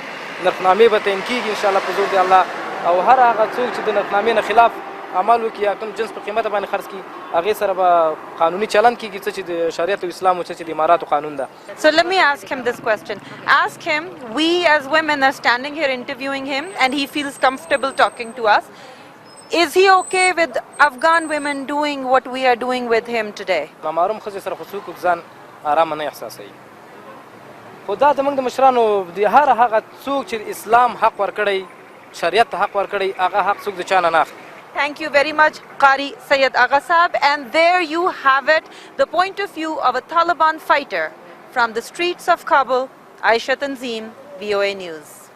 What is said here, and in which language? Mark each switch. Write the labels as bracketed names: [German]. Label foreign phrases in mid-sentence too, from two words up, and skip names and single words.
[Pashto] نرخنامې به تعیین کیږي [Arabic] ان شاء الله [Pashto] په زور دی الله او هر هغه څوک چې د نرخنامې نه خلاف عمل وکړي یا کوم جنس په قیمته باندې خرڅ کړي هغې سره به قانوني چلند کیږي څه چې د شریعت او اسلام او څه چې د اماراتو قانون ده. [English] So let me ask him this question. Ask him, we as women are standing here interviewing him and he feels comfortable talking to us. Is he okay with Afghan women doing what we are doing with him today? [Pashto] ماماروم ښځې سره خو څوک ځان ارامه نه احساسوي، خو دا زموږ د مشرانو د هر هغه څوک چې اسلام حق ورکړی، شریعت ته حق ورکړی، هغه حق څوک د چا نه اخلي. [English] Thank you very much, Qari Sayyid Agha Saab. And there you have it, the point of view of a Taliban fighter from the streets of Kabul. Aisha Tanzim, VOA News.